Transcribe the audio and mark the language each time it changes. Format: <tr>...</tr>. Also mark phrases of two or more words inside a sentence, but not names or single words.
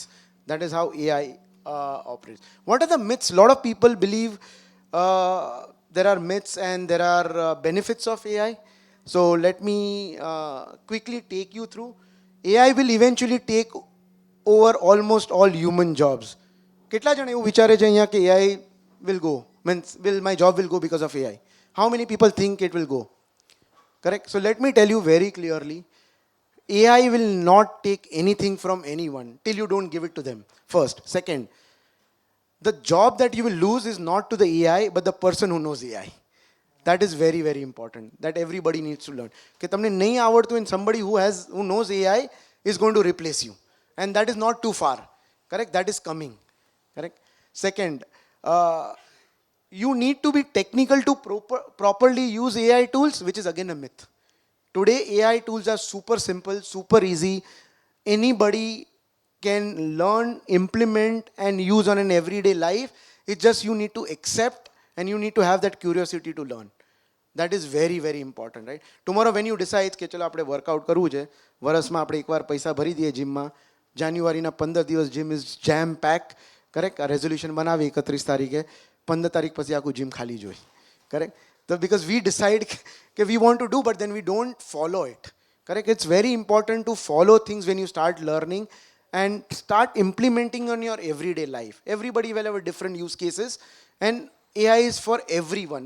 <en>That is how AI operates. What are the myths? A lot of people believe there are myths and there are benefits of AI. So let me quickly take you through. AI will eventually take over almost all human jobs.</en> <gu>કેટલા જણ એવું વિચારે છે અહીંયા કે</gu> <en>AI will go, means my job will go because of AI? How many people think it will go? Correct? So let me tell you very clearly, AI will not take anything from anyone till you don't give it to them. First. Second, the job that you will lose is not to the AI, but the person who knows AI. That is very, very important. That everybody needs to learn.</en> <gu>કે તમને નહીં આવડતું</gu> <en>and somebody who knows AI is going to replace you. And that is not too far. Correct? That is coming. Correct? Second, you need to be technical to properly use AI tools, which is again a myth. Today, AI tools are super simple, super easy. Anybody can learn, implement, and use on an everyday life. It's just you need to accept and you need to have that curiosity to learn. That is very, very important, right? Tomorrow when you decide</en> <gu>કે ચલો આપણે વર્કઆઉટ કરવું છે, વર્ષમાં આપણે એકવાર પૈસા ભરી દઈએ જીમમાં, જાન્યુઆરીના 15 દિવસ</gu> <en>gym is jam pack.</en> <gu>કરેક્ટ? આ રેઝોલ્યુશન બનાવી 31 તારીખે, 15 તારીખ પછી આખું જીમ ખાલી જ હોય.</gu> <en>Correct? So because we decide that we want to do, but then we don't follow it. Correct? It's very important to follow things when you start learning and start implementing on your everyday life. Everybody will have different use cases, and AI is for everyone.</en>